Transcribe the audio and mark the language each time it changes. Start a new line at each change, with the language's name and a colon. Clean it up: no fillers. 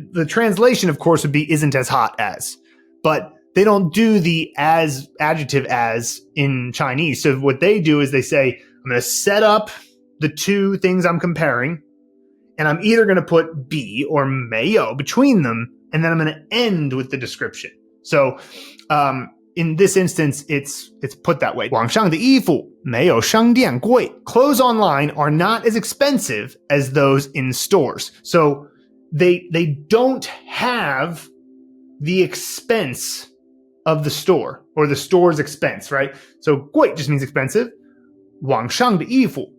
English: The translation, of course, would be isn't as hot as, but they don't do the as adjective as in Chinese. So what they do is they say, I'm going to set up the two things I'm comparing, and I'm either going to put be or 没有 between them, and then I'm going to end with the description. So, in this instance, it's put that way.
Chinese: 网上的衣服没有商店贵.
English: Clothes online are not as expensive as those in stores. So they don't have the expense of the store or the store's expense, right? So 贵 just means expensive.
Chinese: 往上的衣服.